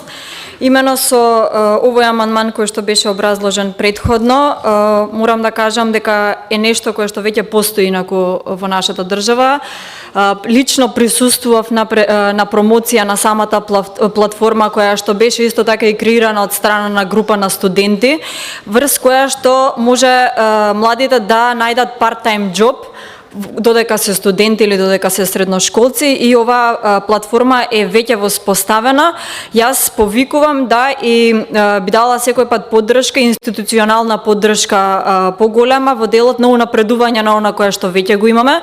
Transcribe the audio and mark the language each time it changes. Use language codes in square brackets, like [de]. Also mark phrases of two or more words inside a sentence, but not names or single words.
[mk] Имено со овој амандман кој што беше образложен претходно, морам да кажам дека е нешто кое што веќе постои инаку во нашата држава. Лично присуствував на промоција на самата платформа која што беше исто така и креирана од страна на група на студенти, врз која што може младите да најдат [en] part-time job [mk] додека се студенти или додека се средношколци, и оваа платформа е веќе воспоставена. Јас повикувам да и би дала секој пат поддршка, институционална поддршка поголема во делот на унапредување на она кое што веќе го имаме.